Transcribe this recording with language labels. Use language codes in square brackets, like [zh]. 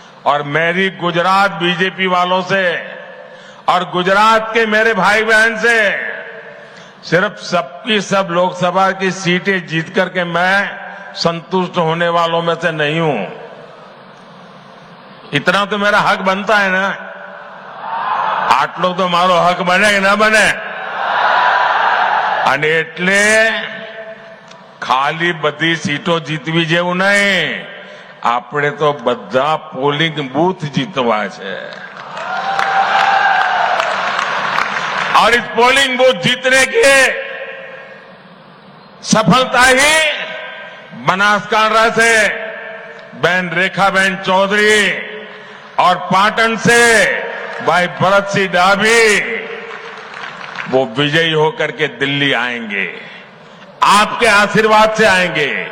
[hi] और मेरी गुजरात बीजेपी वालों से और गुजरात के मेरे भाई बहन से सिर्फ सबकी सब लोकसभा की सीटें जीत करके मैं संतुष्ट होने वालों में से नहीं हूं। इतना तो मेरा हक बनता है ना। [gu] आटलो तो मारो हक बने कि न बने। અને એટલે ખાલી બધી સીટો જીતવી જેવું નહીં, આપણે તો બધા પોલિંગ બૂથ જીતવા છે। [hi] और इस पोलिंग बूथ जीतने की सफलता ही बनासकांठा से बहन रेखाबेन चौधरी और पाटन से भाई भरत सिंह डाभी वो विजयी होकर के दिल्ली आएंगे, आपके आशीर्वाद से आएंगे।